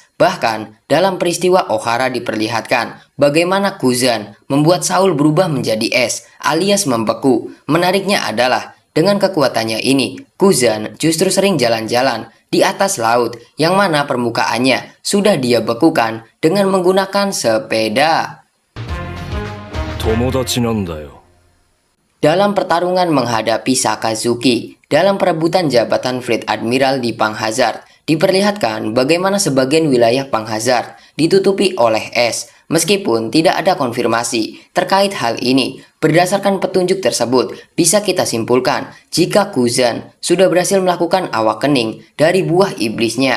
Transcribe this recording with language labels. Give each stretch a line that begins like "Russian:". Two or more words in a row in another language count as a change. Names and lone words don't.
Indonesian: Bahkan dalam peristiwa Ohara diperlihatkan bagaimana Kuzan membuat Saul berubah menjadi es alias membeku. Menariknya adalah dengan kekuatannya ini, Kuzan justru sering jalan-jalan di atas laut yang mana permukaannya sudah dia bekukan dengan menggunakan sepeda.
Japanese: 友達なんだよ。
Indonesian: Dalam pertarungan menghadapi Sakazuki dalam perebutan jabatan Fleet Admiral di Panghazard, diperlihatkan bagaimana sebagian wilayah Panghazard ditutupi oleh es, meskipun tidak ada konfirmasi terkait hal ini. Berdasarkan petunjuk tersebut, bisa kita simpulkan jika Kuzan sudah berhasil melakukan awakening dari buah iblisnya.